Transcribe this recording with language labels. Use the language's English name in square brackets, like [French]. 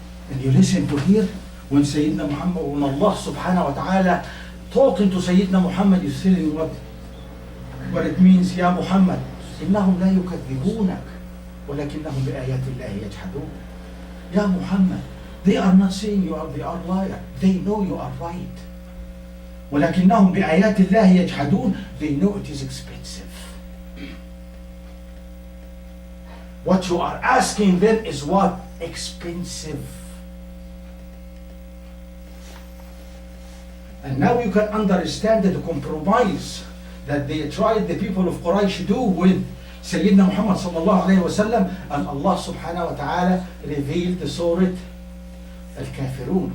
[English] And you listen to here, when Sayyidina Muhammad, when Allah subhanahu wa ta'ala talking to Sayyidina Muhammad, is telling what it means, Ya Muhammad, [Arabic] إنهم لا يكذبونك ولكنهم بآيات الله يجحدون. [English] Ya Muhammad, they are not saying they are liar. They know you are right. [Arabic] ولكنهم بآيات الله يجحدون. [English] They know it is expensive. What you are asking them is what? Expensive. And now you can understand the compromise that they tried the people of Quraysh to do with Sayyidina Muhammad sallallahu alayhi wa sallam, and Allah subhanahu wa ta'ala revealed the Surah Al-Kafirun.